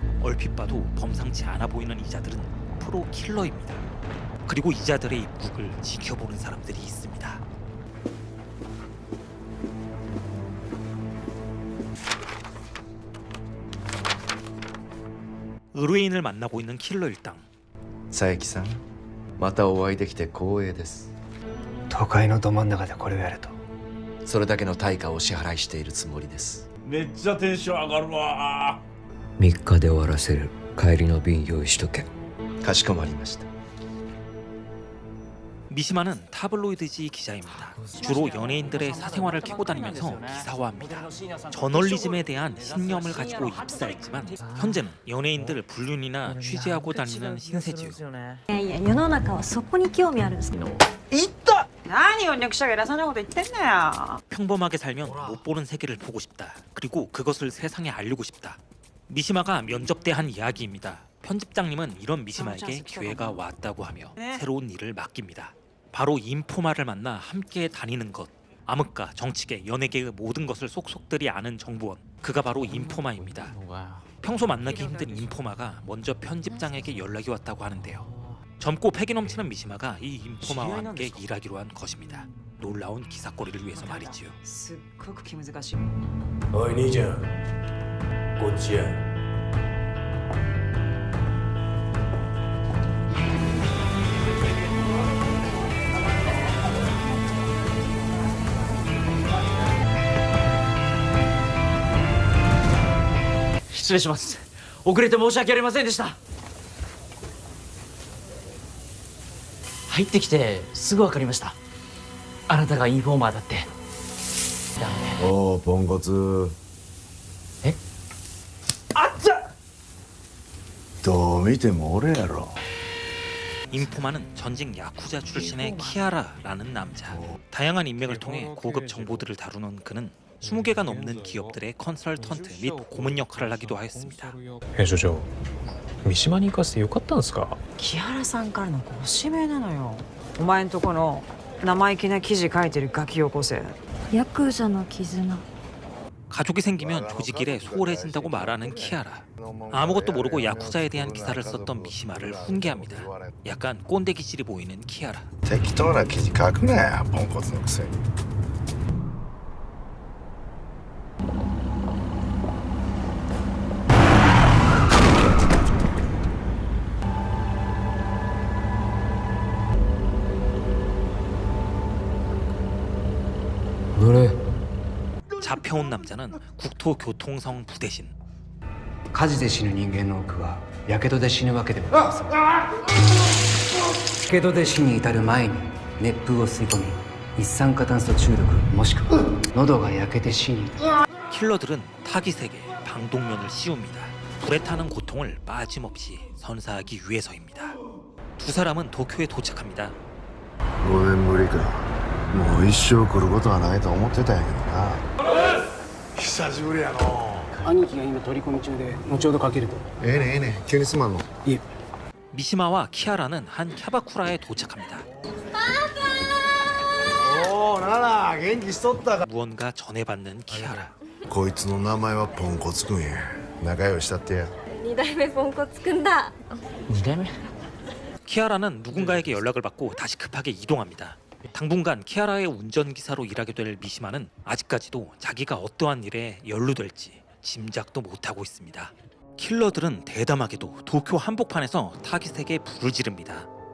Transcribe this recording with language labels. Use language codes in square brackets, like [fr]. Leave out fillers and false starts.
[ko] 얼핏 봐도 범상치 않아 보이는 이자들은 프로 킬러입니다. 그리고 이자들의 입국을 지켜보는 사람들이 있습니다. 의뢰인을 만나고 있는 킬러 일당. [ja] 佐伯さん、またお会いできて光栄です。都会のど真ん中でこれをやるとそれだけの対価をお支払いしているつもりです。めっちゃテンション上がるわ。 3日で終わらせる。帰りの便用意しとけ。かしこまりました。 [ko] 미시마는 타블로이드지 기자입니다. 주로 연예인들의 사생활을 캐고 다니면서 기사화합니다. 저널리즘에 대한 신념을 가지고 입사했지만 현재는 연예인들 불륜이나 취재하고 다니는 신세지요. [ja] いや世の中はそこに興味あるんですけど。何を略者が偉そうなこと言ってんだよ。 [ko] 평범하게 살면 못 보는 세계를 보고 싶다. 그리고 그것을 세상에 알리고 싶다. 미시마가 면접 때 한 이야기입니다. 편집장님은 이런 미시마에게 기회가 왔다고 하며 새로운 일을 맡깁니다. 바로 인포마를 만나 함께 다니는 것. 암흑가, 정치계, 연예계의 모든 것을 속속들이 아는 정보원. 그가 바로 인포마입니다. 평소 만나기 힘든 인포마가 먼저 편집장에게 연락이 왔다고 하는데요. 젊고 패기 넘치는 미시마가 이 인포마와 함께 일하기로 한 것입니다. 놀라운 기사거리를 위해서 말이지요. [ja] すっごく気難しい。おい兄ちゃん、こっちや。失礼します。遅れて申し訳ありませんでした。入ってきてすぐ分かりました。あなたがインフォーマーだって。だね。おお、ポンコツ。え？あっちゃ。どう見ても俺やろ。 [ko] 인포마는 전직 야쿠자 출신의 키아라라는 남자. 다양한 인맥을 통해 고급 정보들을 다루는 그는 20개가 넘는 기업들의 컨설턴트 및 고문 역할을 하기도 하였습니다. [ja] 編集長、三島に行かせてよかったんですか？木原さんからのご指名なのよ。お前んとこの生意気な記事書いてるガキよこせ。ヤクザの絆。 [ko] 가족이 생기면 조직일에 소홀해진다고 말하는 키아라. 아무것도 모르고 야쿠자에 대한 기사를 썼던 미시마를 훈계합니다. 약간 꼰대 기질이 보이는 키아라. [ja] 適当な記事書くなや、ポンコツのくせに。乗れ。 [ko] 잡혀온 남자는 국토교통성 부대신. [ja] 火事で死ぬ人間の多くはやけどで死ぬわけではありません。やけどで死に至る前に熱風を吸い込み一酸化炭素中毒もしくは喉が焼けて死に至る。 [ko] 킬러들은 타깃에게 방독면을 씌웁니다. 불에 타는 고통을 빠짐없이 선사하기 위해서입니다. 두 사람은 도쿄에 도착합니다. [ja] 5年ぶりか。もう一生来ることはないと思ってたんやけどな。久しぶりやの。兄貴が今取り込み中で後ほどかけると。ええねんええねん、急にすまんの。いえ。 [ko] 미시마와 키아라는 한 캬바쿠라에 도착합니다. [ja] おお、なら元気しとったか。 [ko] 무언가 전해받는 키아라. [ja] こいつの名前はポンコツくんや。仲良ししたってや。二代目ポンコツくんだ。 2代目？ [ko] 키아라는 누군가에게 연락을 받고 다시 급하게 이동합니다. 당분간 키아라의 운전기사로 일하게 될 미시마는 아직까지도 자기가 어떠한 일에 연루될지 짐작도 못하고 있습니다. 킬러들은 대담하게도 도쿄 한복판에서 타깃에게 불을 지릅니다.